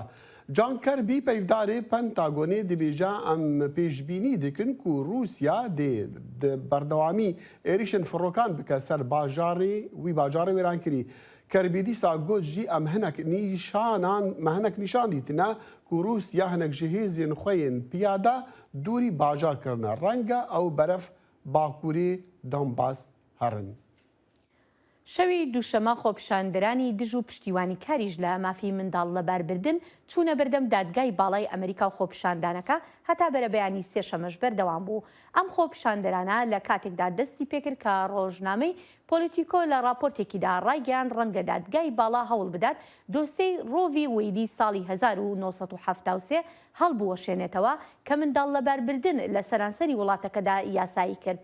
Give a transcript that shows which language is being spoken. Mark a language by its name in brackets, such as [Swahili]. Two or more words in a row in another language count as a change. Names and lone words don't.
[Kurdish] Can Kirby peyvdarê Pentagonê dibêje em pêşbînî dikin ku Rûsya dê di berdewamî êrişên firokan bike ser bajarê wî bajarê wêrankirî. Kirby dîsa got jî em hinek nîşan dîtine ku Rûsya hinek ji hêzên xwe yên piyada dûrî bajar kirine. Renge ew beref Bakurê Donbas herin. [Central Kurdish] شەوی دووشەمە خۆپیشاندەرانی دژ و پشتیوانی کاریش لە مافی منداڵ لە باربردن چوونە بەردەم دادگای باڵای ئەمریکا و خۆپیشاندانەکە هەتا بەرە بەیانی سێشەمەش بەردەوام بوو. ئەم خۆپیشاندەرانە لە کاتێکدا دەستی پێکرد کە ڕۆژنامەی پۆلیتیکۆ لە راپۆرتێکیدا ڕایگەیان ڕەنگە دادگای باڵا هەوڵ بدات دۆسەی ڕۆڤی وەیدی ساڵی 1973 هەڵبوەشێنێتەوە کە منداڵ لە باربردن لە سەرانسەری وڵاتەکەدا یاسایی کرد.